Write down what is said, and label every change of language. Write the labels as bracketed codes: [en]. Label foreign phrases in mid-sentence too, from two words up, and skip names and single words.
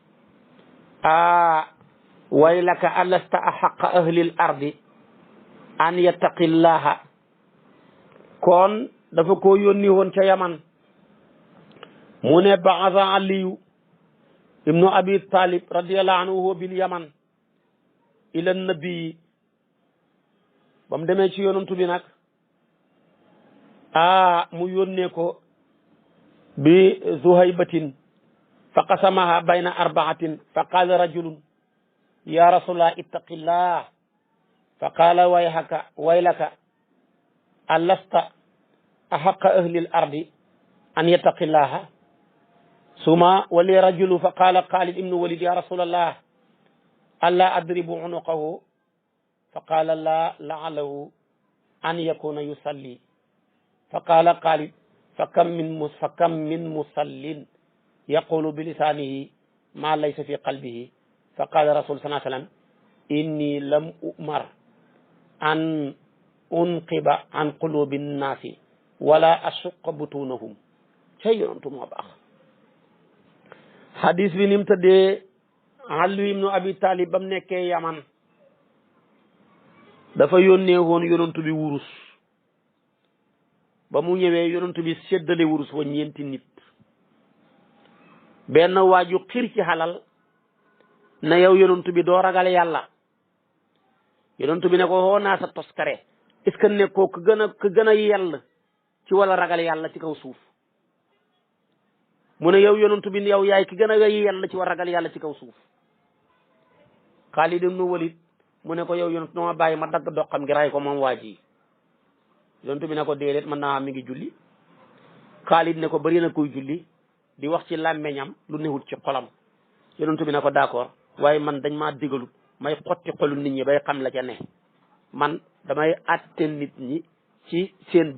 [ar] ويلك ألست أحق أهل الأرض أن يتقي الله [wo] kon dafa ko yónni woon ca Yaman mu ne [ar] بعث علي بن أبي طالب رضي الله عنه باليمن إلى النبي [wo] ba mu demee ci yonantu bi nag mu yónnee ko [ar] بذهيبة فقسمها بين أربعة فقال رجل يا رسول الله اتق الله فقال ويلك ألست أحق أهل الأرض أن يتقي الله ثم ولى الرجل فقال خالد بن الوليد يا رسول الله ألا أضرب عنقه فقال لا لعله أن يكون يصلي فقال خالد فكم من مصل يقول بلسانه ما ليس في قلبه فقال رسول صلى الله عليه وسلم إني لم أومر أن أنقب عن قلوب الناس ولا أشق بطونهم [wo] cay yonantu moo baax. hadis bi ni mu tëddee Ali ibnu Abi Talib ba mu nekkee Yaman dafa yónnee woon yonantu bi wurus ba mu ñëwee yonantu bi séddale wurus wa ñeenti nit benn waaju xir ci xalal na yow yonantu bi doo ragal yàlla yonantu bi ne ko xoo naa sa toskare [fr] est-ce que [wo] nekkoo ku gën a yell ci wala ragal yàlla ci kaw suuf mu ne yow yonantu bi yow yaay ki gën a yell ci war ragal yàlla ci kaw suuf Xaalid ibnu Walid mu ne ko yow yonantu dama bàyyi ma dagg doxam gi ray ko moom waa ji yonantu bi ne ko déedéet mën naa mi ngi julli Xaalid ne ko bëri na kuy julli di wax ci làmmeñam lu newut ci xolam yonantu bi ne ko d'accord waaye man dañ maa digalut may xotti xolu nit ñi bay xam la ca ne man damay àtte nit ñi ci seen